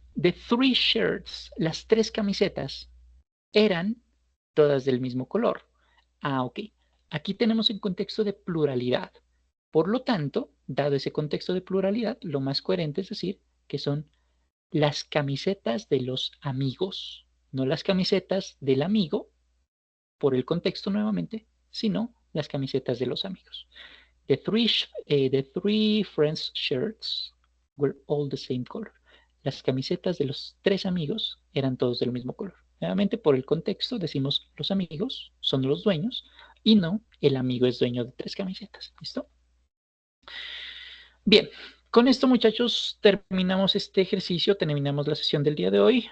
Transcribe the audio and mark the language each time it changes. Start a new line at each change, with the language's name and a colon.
English: The three shirts,
Spanish: las tres camisetas, eran todas del mismo color. Ok. Aquí tenemos el contexto de pluralidad. Por lo tanto, dado ese contexto de pluralidad, lo más coherente es decir que son las camisetas de los amigos, no las camisetas del amigo, por el contexto nuevamente, sino las camisetas de los amigos.
English: The three friends' shirts were all the same color.
Spanish: Las camisetas de los 3 amigos eran todos del mismo color. Nuevamente, por el contexto, decimos los amigos son los dueños y no el amigo es dueño de 3 camisetas. ¿Listo? Bien, con esto, muchachos, terminamos este ejercicio, terminamos la sesión del día de hoy.